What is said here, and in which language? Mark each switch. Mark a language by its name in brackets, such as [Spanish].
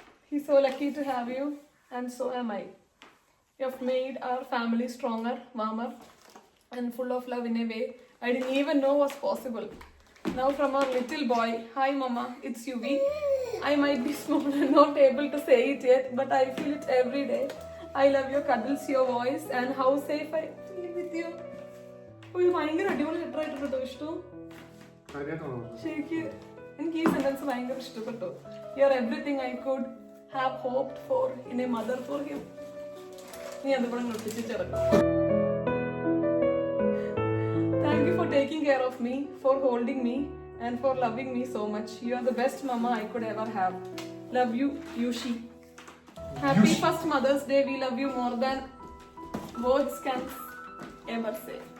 [English] He's so lucky to have you, and so am I. You have made our family stronger, warmer, and full of love in a way I didn't even know was possible. Now from our little boy, hi mama, it's Yuvi. I might be small and not able to say it yet, but I feel it every day. I love your cuddles, your voice, and how safe I feel with you. [Malayalam] ഇത് ഭയങ്കര അടിപൊളി letter ആയിട്ടോ വിഷ്ണു. ശരിക്ക് എനിക്ക് ഈ sentence ഭയങ്കര ഇഷ്ടപ്പെട്ടു. [English] You are everything I could have hoped for in a mother for him. [Malayalam] നീ അതുപോലെ നിർത്തിച്ചിറക്കും. [English] Thank you for taking care of me, for holding me and for loving me so much. You are the best mama I could ever have. Love you, Yushi. Happy first Mother's Day. We love you more than words can ever say.